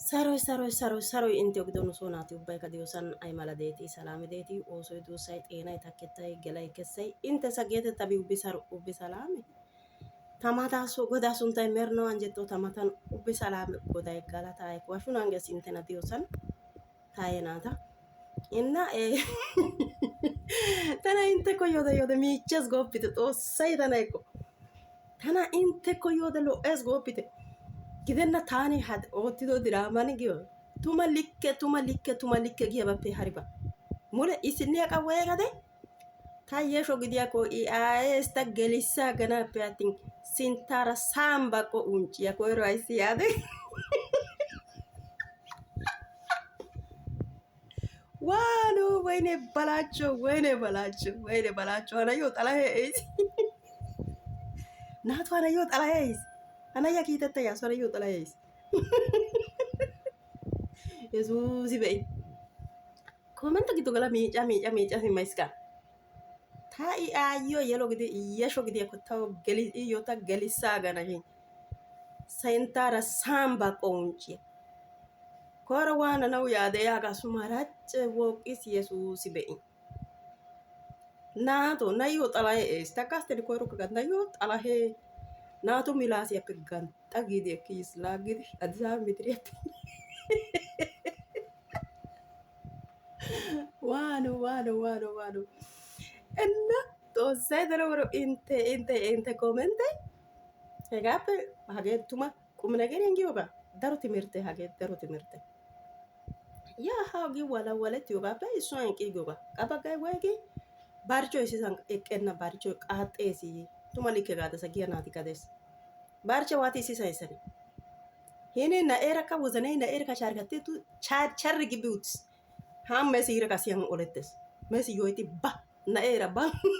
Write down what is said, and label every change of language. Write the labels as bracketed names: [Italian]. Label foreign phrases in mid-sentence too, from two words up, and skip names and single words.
[Wolaytta] Saroy inte ogdono suunaati ubbaykka diyoosan ay mala deetii salaame deetii oosoy duussay xeenay takkettay gelay kessay inte sageetettabi ubbi salaame tamataa godaa sunttay merinaw anjjetto tamatan ubbi salaame goday galataa eko hashshu nangees intena diyoosan taaye naata inna tana inte koyyode miichchees gooppite xoossay tana eko tana inte koyyode lo"ees gooppite gidenna taani oottido diraaman giyo tuma likke giyaabappe hariba mule isinniya qa woygade ta yesho gidiyaakko i aayees ta gelissaaganappe attin sinttaara sa'an baqqo uncciya koyro ayssi yaade waano wayne balaachcho hanayyoo xalahee ees naatu hanayyoo xalahee ees hanayya kiitetta yaasu hanayyoo xalahee ees yesuusi be'i koomenta giddo gala miicca simmayska ta i aayyiyo yesho gidiyaakko taw iyyo ta gelissaagana shin sinttaara sa'an baqqo uncciya koyro waananaw yaade yaagaasu maracce wooqqis yesuusi be'i naato nayyoo xalahee ees takkaastedi koyrokka gat nayyoo xalahee naatu milaasiyaappe ganxxa giidi ekki yis laaggidi addisaaba mitiriyaatti waano enna xoossay dana woro inte koomente hegaappe hagee tuma qum negeriyan giyoogaa daro timirtte hagee daro timirtte yaa hagi walawalettiyogaappe issuwan eqqigiyoogaa qa baggay woygi barchchoy issisan eqqenna barchchoy qaaxxees tuma likke gaadasa giya naatikka dees barchche waati issisan essane hini na'eerakka wozanay na'eerakka sharkatteetu charri gibi uttis haan meesiira qassi han olettes meesi yoyti ba na'eera ba